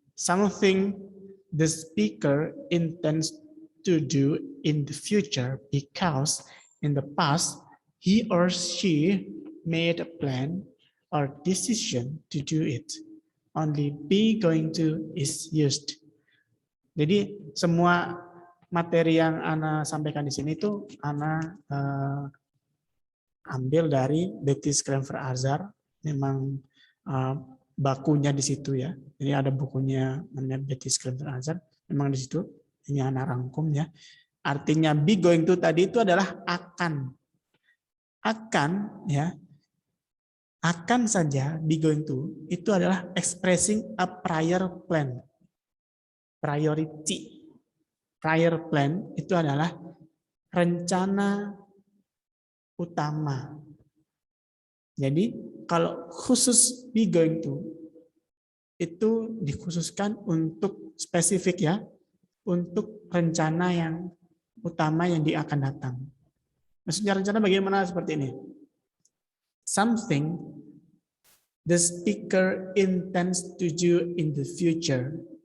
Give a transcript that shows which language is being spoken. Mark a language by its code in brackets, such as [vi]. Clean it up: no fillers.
[en] Something the speaker intends to do in the future because in the past he or she made a plan or decision to do it. Only be going to is used. [id] Jadi semua materi yang Ana sampaikan di sini itu Ana ambil dari Betty Schrever-Azar. Memang bakunya di situ ya. Jadi ada bukunya namanya Betty Schrever-Azar. Memang di situ. Ini Ana rangkum ya. Artinya [en] be going to [id] tadi itu adalah akan. Akan ya. Akan saja [en] be going to [id] itu adalah [en] expressing a prior plan. Priority. Prior plan [id] itu adalah rencana utama. Jadi kalau khusus [en] be going to [id] itu dikhususkan untuk spesifik ya, untuk rencana yang utama yang dia akan datang. Maksudnya rencana bagaimana seperti ini? [en] Something the speaker intends to do in the future.